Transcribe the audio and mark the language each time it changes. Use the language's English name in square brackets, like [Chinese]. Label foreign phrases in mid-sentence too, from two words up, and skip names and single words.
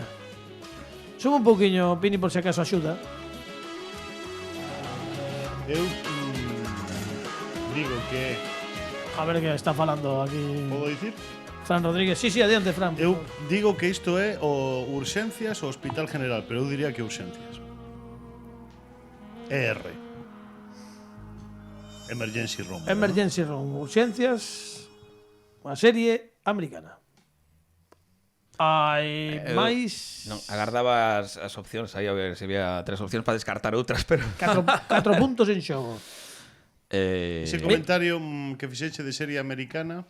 [Galician] Sube un pouquiño, Pini, por se acaso axuda. Eu digo que... A ver que está falando aquí Podo dicir? Fran Rodríguez. Sí, adiante, Fran. Eu digo que isto é o Urxencias ou Hospital General, pero eu diría que Urxencias. [English] ER. Emergency Room. Emergency Room, [Galician] Urxencias, unha serie americana. Hai máis... Non, agardaba as opcións, aí a ver se había 3 opcións para descartar outras, pero... 4 puntos en xogo. Ese comentario que fixeche de serie americana.